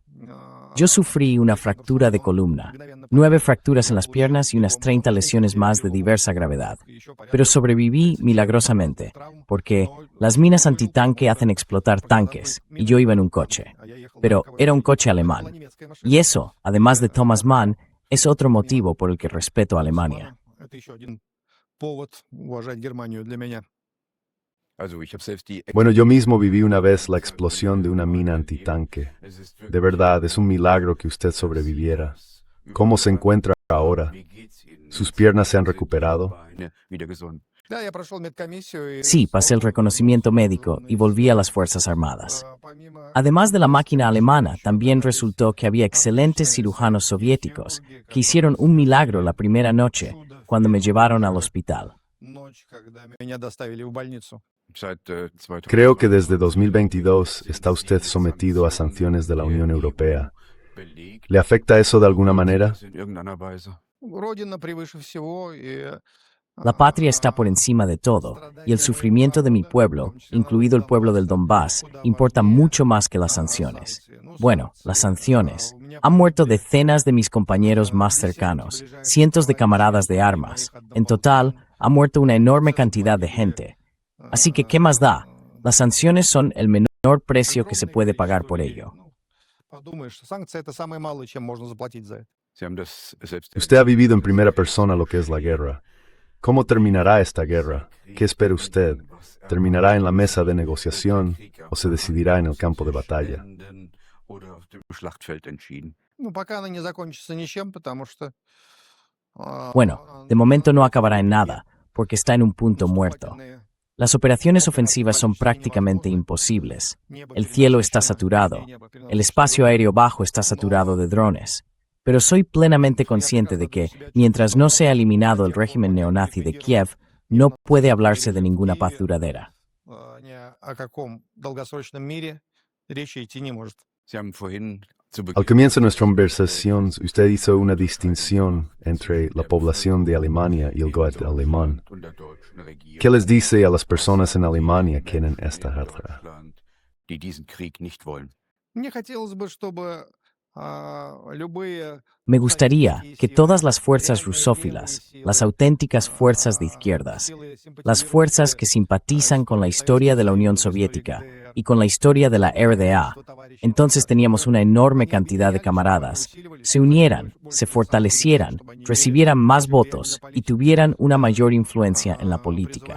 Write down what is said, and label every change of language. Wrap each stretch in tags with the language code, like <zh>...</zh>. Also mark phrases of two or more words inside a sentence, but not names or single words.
<es>Yo sufrí una fractura de columna, 9 fracturas en las piernas y unas 30 lesiones más de diversa gravedad. Pero sobreviví milagrosamente, porque las minas antitanque hacen explotar tanques, y yo iba en un coche. Pero era un coche alemán. Y eso, además de Thomas Mann, es otro motivo por el que respeto a Alemania.</es> <ru>Это еще один повод уважать Германию для меня.</ru> <es>Bueno, yo mismo viví una vez la explosión de una mina antitanque. De verdad, es un milagro que usted sobreviviera. ¿Cómo se encuentra ahora? ¿Sus piernas se han recuperado?</es> <ru>Да, я прошел медкомиссию.</ru> <es>Sí, pasé el reconocimiento médico y volví a las Fuerzas Armadas. Además de la máquina alemana, también resultó que había excelentes cirujanos soviéticos que hicieron un milagro la primera noche cuando me llevaron al hospital.</es> <ru>ночь, когда меня доставили в больницу.</ru> <es>Creo que desde 2022 está usted sometido a sanciones de la Unión Europea. ¿Le afecta eso de alguna manera?</es> <ru>Родина превыше всего, и</ru> <es>La patria está por encima de todo, y el sufrimiento de mi pueblo, incluido el pueblo del Donbass, importa mucho más que las sanciones. Bueno, las sanciones. Han muerto decenas de mis compañeros más cercanos, cientos de camaradas de armas. En total, ha muerto una enorme cantidad de gente. Así que, ¿qué más da? Las sanciones son el menor precio que se puede pagar por ello.</es> <ru>Подумаешь, санкции — это самое малое, чем можно заплатить за это.</ru> <es>Usted ha vivido en primera persona lo que es la guerra. ¿Cómo terminará esta guerra? ¿Qué espera usted? ¿Terminará en la mesa de negociación o se decidirá en el campo de batalla?</es> <ru>Ну, пока она не закончится ничем, потому что...</ru> <es>Bueno, de momento no acabará en nada, porque está en un punto muerto. Las operaciones ofensivas son prácticamente imposibles. El cielo está saturado. El espacio aéreo bajo está saturado de drones. Pero soy plenamente consciente de que, mientras no sea eliminado el régimen neonazi de Kiev, no puede hablarse de ninguna paz duradera.</es> <ru>Ни о каком долгосрочном мире речи идти не может.</ru> <es>Al comienzo de nuestra conversación, usted hizo una distinción entre la población de Alemania y el Goethe alemán. ¿Qué les dice a las personas en Alemania que quieren esta guerra?</es> <ru>Мне хотелось бы, чтобы любые...</ru> <es>Me gustaría que todas las fuerzas rusófilas, las auténticas fuerzas de izquierdas, las fuerzas que simpatizan con la historia de la Unión Soviética y con la historia de la RDA, entonces teníamos una enorme cantidad de camaradas, se unieran, se fortalecieran, recibieran más votos y tuvieran una mayor influencia en la política.</es>